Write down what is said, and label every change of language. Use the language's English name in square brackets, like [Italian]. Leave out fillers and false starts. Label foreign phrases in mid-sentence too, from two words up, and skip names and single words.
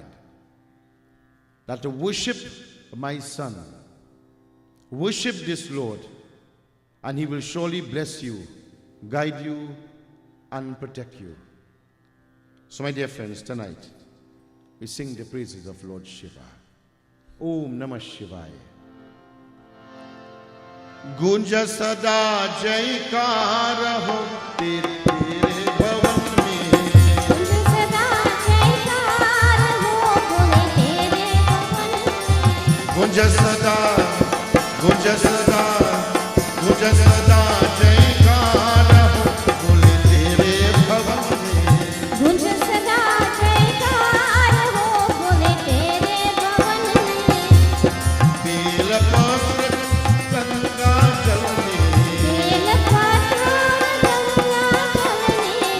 [English] That to worship my son, worship this Lord, and he will surely bless you, guide you, and protect you. So my dear friends, tonight we sing the praises of Lord Shiva. [Sanskrit] ॐ नमः शिवाय. [Hindi] गुंजा सदा जयकार हो तेरे भवन में. गुंजा सदा, गुंजा सदा, गुंजा सदा जयकार हो बोले तेरे भवन में. गुंज सदा जयकार हो बोले तेरे भवन में। बेल पत्र गंगा जल में, बेल पत्र गंगा जल में।